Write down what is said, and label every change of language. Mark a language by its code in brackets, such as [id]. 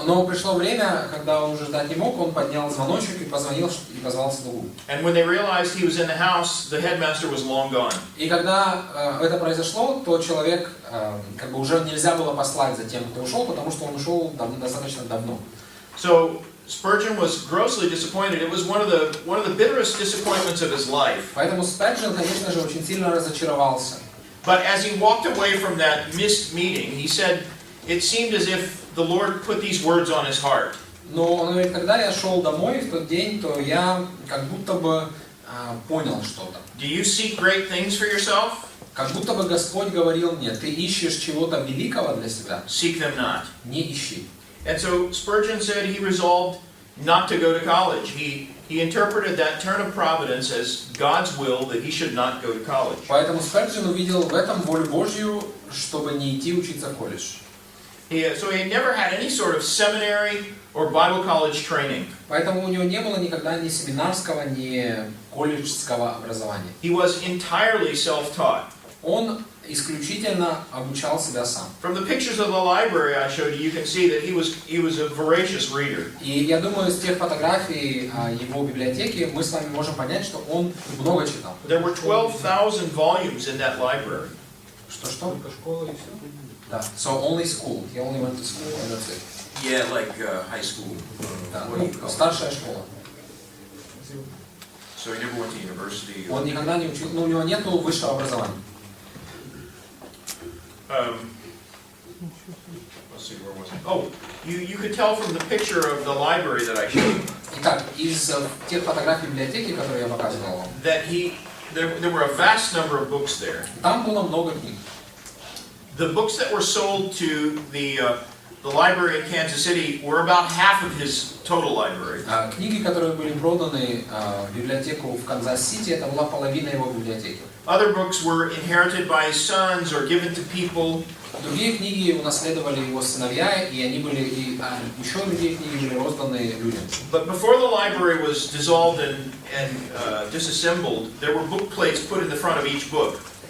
[ru] Но пришло время, когда он уже ждать не мог, он поднял звоночек и позвонил и позвал слугу. [en] And when they realized he was in the house, the headmaster was long gone. [ru] И когда это произошло, то человек уже нельзя было послать за тем, кто ушел, потому что он ушел достаточно давно. [en] So Spurgeon was grossly disappointed. It was one of the bitterest disappointments of his life. [ru] Поэтому Сперджен, конечно же, очень сильно разочаровался. [en] But as he walked away from that missed meeting, he said, it seemed as if the Lord put these words on his heart. [ru] Но он говорит, когда я шел домой в тот день, то я как будто бы понял что-то. [en] Do you seek great things for yourself? [ru] Как будто бы Господь говорил мне, ты ищешь чего-то великого для себя? [en] Seek them not. [ru] Не ищи. [en] And so Spurgeon said he resolved not to go to college. He interpreted that turn of providence as God's will that he should not go to college. [ru] Поэтому Сперджен увидел в этом волю Божью, чтобы не идти учиться в колледж. [en] So he never had any sort of seminary or Bible college training. [ru] Поэтому у него не было никогда ни семинарского, ни колледжского образования. [en] He was entirely self-taught. [ru] Он исключительно обучал себя сам. [en] From the pictures of the library I showed you can see that he was a voracious reader. [ru] И я думаю, с тех фотографий его библиотеки мы с вами можем понять, что он много читал. [en] There were 12,000 volumes in that library. [ru] Что? Только школа и все. [en] Да. So only school. He only went to school and that's it. Yeah, like high school. [ru] Да. [en] What do you call it? [ru] Старшая школа. [en] So he never went to university. [ru] Он никогда не учил, у него нет высшего образования. [en] Let's see, where was it? Oh, you could tell from the picture of the library that I showed you [ru] Итак, из тех фотографий библиотеки, которые я показывал вам, [en] that there were a vast number of books there. [ru] там было много книг. [en] The books that were sold to the library in Kansas City were about half of his total library. [ru] Книги, которые были проданы в библиотеку в Канзас-Сити, это была половина его библиотеки. [en] Other books were inherited by his sons or given to people. [ru] Другие книги унаследовали его сыновья, и они были, еще другие книги были розданы людям. [en] But before the library was dissolved and disassembled, there were book plates put in the front of each book.